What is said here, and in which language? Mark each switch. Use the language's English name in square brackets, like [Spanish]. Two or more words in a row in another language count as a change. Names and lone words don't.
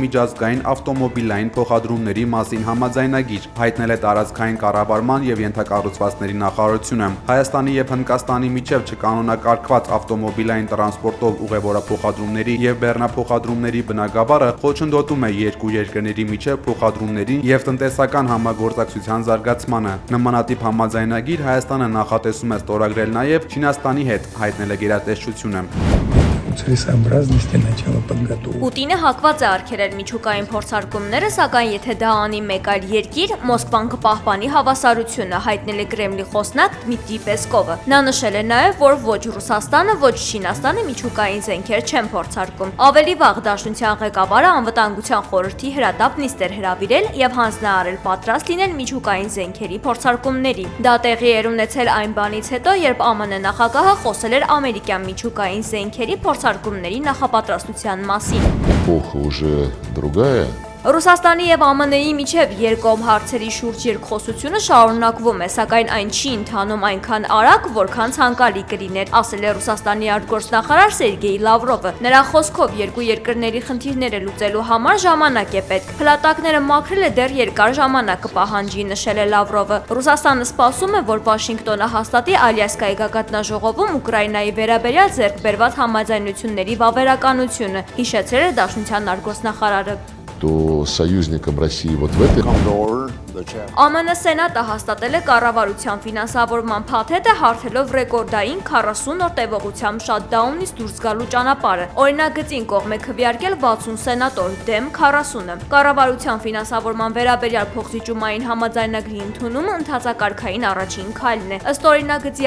[Armenian] միջազգային ավտոմոբիլային փոխադրումների մասին համաձայնագիր, հայտնել է տարածքային կառավարման եւ ենթակառուցվածքների նախարարությունը։ Հայաստանի եւ Հնդկաստանի միջև չկանոնակարգված ավտոմոբիլային տրանսպորտով ուղևորափոխադրումների եւ բեռնափոխադրումների բնագավառը խոչընդոտում է երկու երկրների միջև փոխադրումների եւ տնտեսական համագործակցության зարգացմանը։ Նմանատիպ համաձայնագիր Հայաստանը նախատեսում է ստորագրել նաեւ Չինաստանի հետ, հայտնել է գերատեսչությունը։ [Russian] Целесообразности начала подготовки. [Armenian] Պուտինը հակված է արգելել միջուկային փորձարկումները, սակայն եթե դա անի մեկ այլ երկիր, Մոսկվան կպահպանի հավասարությունը, հայտնել է Կրեմլի խոսնակ Դմիտրի Պեսկովը։ Նա նշել է նաև, որ ոչ Ռուսաստանը, ոչ Չինաստանը միջուկային զենքեր չեն փորձարկում։ Ավելի վաղ Դաշնության ղեկավարը անվտանգության խորհրդի հրատապ նիստ էր հրավիրել եւ հանձնարարել պատրաստ լինել միջուկային զենքերի փորձարկումների։ Դա տեղի էր ունեցել այն բանից հետո, երբ ԱՄՆ նախագահը խոսել էր ամերիկյան միջուկային զենքերի փորձարկումների նախապատրաստության մասին։ [Russian] Эпоха уже другая. [Armenian] Ռուսաստանի եւ ԱՄՆ-ի միջև երկկողմ հարցերի շուրջ երկխոսությունը շարունակվում է, սակայն այն չի ընթանում այնքան արագ, որքան ցանկալի կլիներ, ասել է Ռուսաստանի արտգործնախարար Սերգեյ Լավրովը։ Նրա խոսքով երկու երկրների խնդիրները լուծելու համար ժամանակ է պետք։ Փլատակները մաքրելը դեռ երկար ժամանակ կպահանջի, նշել է Լավրովը։ Ռուսաստանը սպասում է, որ Վաշինգտոնը հաստատի Ալյասկայի գագաթնաժողովում Ուկրաինայի վերաբերյալ ձեռք բերված համաձայնությունների վավերականությունը, հիշեցրել է Դաշնության արտգործնախարարը։ [Russian] То союзником России вот в этой... [Armenian] ԱՄՆ Սենատը հաստատել է կառավարության ֆինանսավորման փաթեթը, հարթելով ռեկորդային 40 օր տևողությամբ շատդաունից դուրս գալու ճանապարհը։ Օրինագծին կողմ է քվեարկել 60 սենատոր դեմ 40-ը։ Կառավարության ֆինանսավորման վերաբերյալ փոխզիջումային համաձայնագրի ընդունումը ընդհանրակարգային առաջին քայլն է։ Ըստ օրինագծի